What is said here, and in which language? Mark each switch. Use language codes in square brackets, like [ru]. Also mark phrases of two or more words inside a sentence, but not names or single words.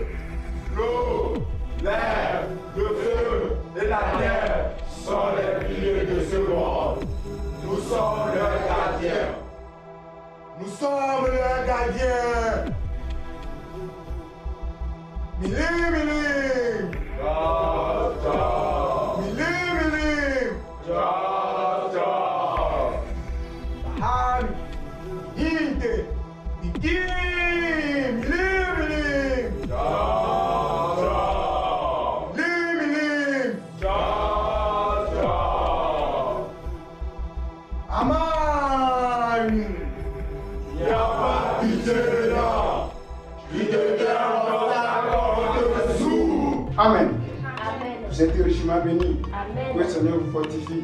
[fr] L'eau, l'air, le feu et la terre sont les piliers de ce monde. Nous sommes leurs gardiens. Nous sommes leurs gardiens. Milim, milim. Ja, ja. Milim, milim. Ja, ja. Bahami. Hinte. Mikim. Milim, milim. Ja, ja. Milim, milim. Ja, ja. Aman. Y'a pas pitié là. Il te garde Amen. Vous êtes richement bénis. Que le Seigneur vous fortifie.